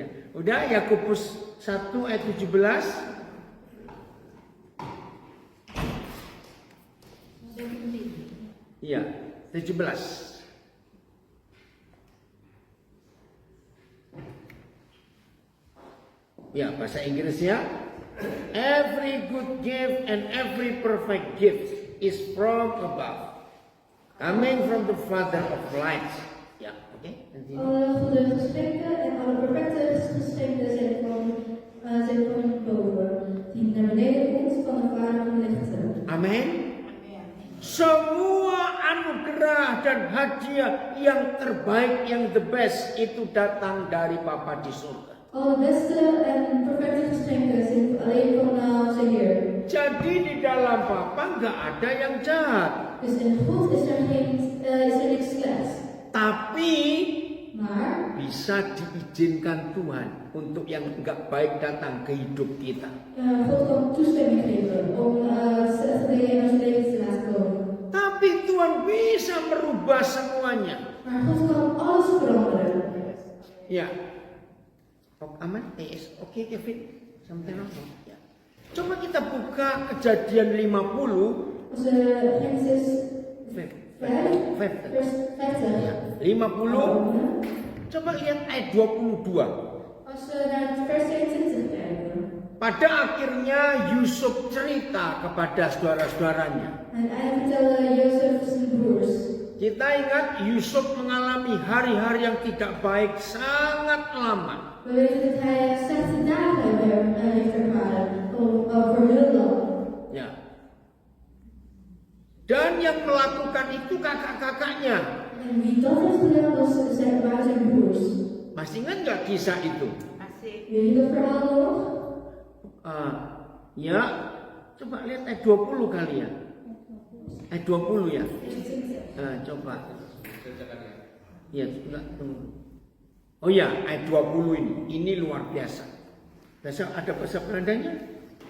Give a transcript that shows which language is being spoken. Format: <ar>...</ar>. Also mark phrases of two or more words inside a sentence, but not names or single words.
<id>Udah Yakobus 1 ayat 17. Iya, 17. Ya, bahasa Inggrisnya,</id> <en>every good gift and every perfect gift is from above, coming from the Father of lights.</en> <id>Ya, oke.</id> <nl>Alle goede geschenken en alle perfecte geschenken zijn van boven, die naar beneden komt van de Vader van lichten.</nl> <id>Amin. Semua anugerah dan hadiah yang terbaik, yang</id> <en>the best,</en> <id>itu datang dari Bapa di surga.</id> <nl>Alle beste en perfecte geschenken zijn alleen van onze Heer.</nl> <id>Jadi di dalam Bapa nggak ada yang jahat.</id> <nl>Dus in God is er niks slechts.</nl> <id>Tapi</id> <nl>Maar</nl> <id>bisa diizinkan Tuhan untuk yang nggak baik datang ke hidup kita.</id> <nl>God kan toestemming geven om slechte dingen in ons leven te laten komen.</nl> <id>Tapi Tuhan bisa merubah semuanya.</id> <nl>Maar God kan alles veranderen.</nl> <id>Ya. Aman? Oke, Kevin. Sampai nonton. Ya. Coba kita buka Kejadian 50.</id> <nl>Als Genesis 5, vers 50.</nl> <id>Ya. 50. Coba lihat ayat 22.</id> <nl>Als we naar vers 22 kijken.</nl> <id>Pada akhirnya Yusuf cerita kepada saudara-saudaranya.</id> <nl>En hij vertelde Jozef zijn broers.</nl> <id>Kita ingat Yusuf mengalami hari-hari yang tidak baik sangat lama.</id> <nl>We weten dat hij slechte dagen heeft ervaren, over heel lang.</nl> <id>Ya. Dan yang melakukan itu kakak-kakaknya.</id> <nl>En wie dat heeft gedaan waren zijn broers.</nl> <id>Masih ingat nggak kisah itu?</id> <nl>Jullie dat verhaal nog?</nl> <id>Ya. Coba lihat ayat 20 kali ya. Ayat 20 ya. Coba. Ya, enggak tunggu. Oh ya, ayat 20 ini. Ini luar biasa. Ada bahasa Belandanya?</id>